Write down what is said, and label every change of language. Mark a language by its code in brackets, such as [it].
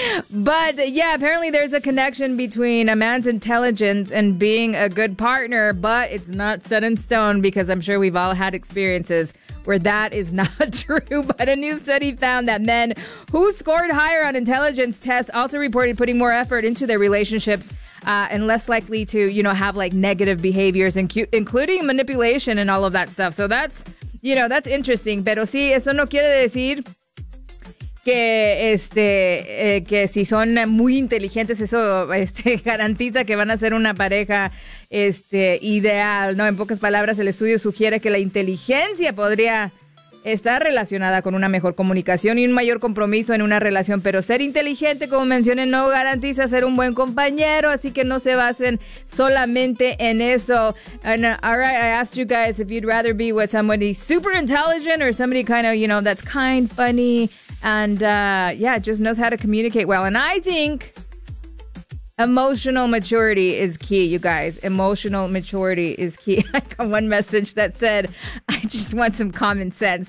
[en] But yeah, apparently there's a connection between a man's intelligence and being a good partner, but it's not set in stone, because I'm sure we've all had experiences where that is not true. But a new study found that men who scored higher on intelligence tests also reported putting more effort into their relationships and less likely to, you know, have like negative behaviors, including manipulation and all of that stuff. So that's, you know, that's interesting. [es] Pero sí, eso no quiere decir que que si son muy inteligentes, eso garantiza que van a ser una pareja ideal, ¿no? En pocas palabras, el estudio sugiere que la inteligencia podría estar relacionada con una mejor comunicación y un mayor compromiso en una relación, pero ser inteligente, como mencioné, no garantiza ser un buen compañero, así que no se basen solamente en eso. [en] And, all right, I asked you guys if you'd rather be with somebody super intelligent or somebody kind of, you know, that's kind, funny, and yeah, just knows how to communicate well. And I think emotional maturity is key, you guys. Emotional maturity is key. I got one message that said, I just want some common sense.